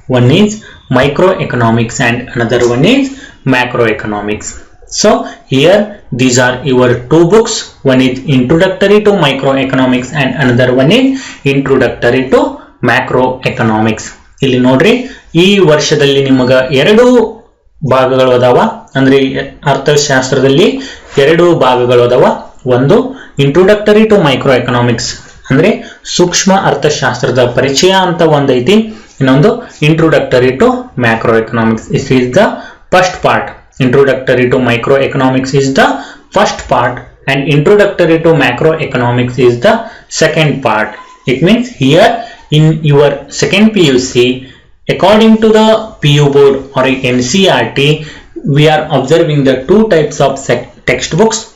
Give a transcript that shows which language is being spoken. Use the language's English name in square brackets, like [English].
[English] One is microeconomics and another one is macroeconomics. So here these are your two books. One is introductory to microeconomics and another one is introductory to macroeconomics. [Kannada] ಇಲ್ಲಿ ನೋಡ್ರಿ, ಈ ವರ್ಷದಲ್ಲಿ ನಿಮಗ ಎರಡು ಭಾಗಗಳು ಅದಾವ. ಅಂದ್ರೆ ಅರ್ಥಶಾಸ್ತ್ರದಲ್ಲಿ ಎರಡು ಭಾಗಗಳು ಅದಾವ. ಒಂದು [English] introductory to micro economics [Kannada] ಅಂದ್ರೆ ಸೂಕ್ಷ್ಮ ಅರ್ಥಶಾಸ್ತ್ರದ ಪರಿಚಯ ಅಂತ ಒಂದೈತಿ. ಇನ್ನೊಂದು [English] Introductory to macro economics. This is the first part. Introductory to microeconomics is the first part and introductory to macroeconomics is the second part. It means here in your second PUC, according to the PU board or NCERT, we are observing the two types of textbooks.